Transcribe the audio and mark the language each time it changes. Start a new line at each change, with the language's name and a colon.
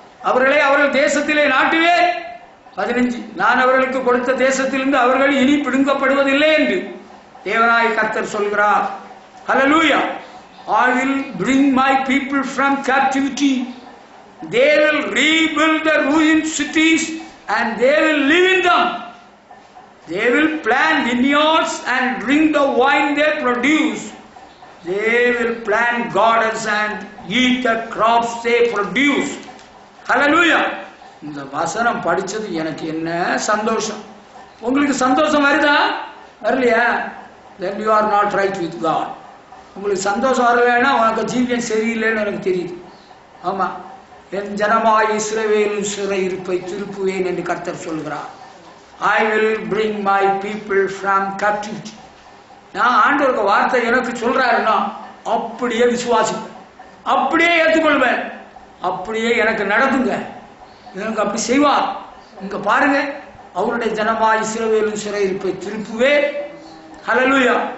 Tamil: அவர்கள் தேசத்திலே நாட்டுவேன். 15 நான் அவர்களுக்கு கொடுத்த தேசத்திலிருந்து அவர்கள் இனி பிடுங்கப்படுவதில்லை என்று தேவனாய கர்த்தர் சொல்கிறார். ஹல்லேலூயா.
English: I will bring my people from captivity. They will rebuild the ruined cities and they will live in them. They will plant vineyards and drink the wine they produce. They will plant gardens and eat the crops they produce. Hallelujah.
Tamil: இந்த வசனம் படிச்சது எனக்கு என்ன சந்தோஷம். உங்களுக்கு சந்தோஷம் வருதா? வரலையா?
English: Then you are not right with God.
Tamil: உங்களுக்கு சந்தோஷம் வரலைன்னா உனக்கு ஜீவியம் சரியில்லைன்னு எனக்கு தெரியுது. ஆமா, என் ஜனமாய் இஸ்ரவேலின் சிறையிருப்பை திருப்புவேன் என்று கர்த்தர் சொல்கிறார்.
English: I will bring my people from captivity.
Tamil: நான் ஆண்டவருக்கு வார்த்தை எனக்கு சொல்றாருன்னா அப்படியே விசுவாசிப்பேன், அப்படியே ஏற்றுக்கொள்வேன், அப்படியே எனக்கு நடக்குங்க, எனக்கு அப்படி செய்வார். இங்க பாருங்க, அவருடைய ஜனமாய் இஸ்ரவேலின் சிறையிருப்பை திருப்புவேன். ஹல்லேலூயா.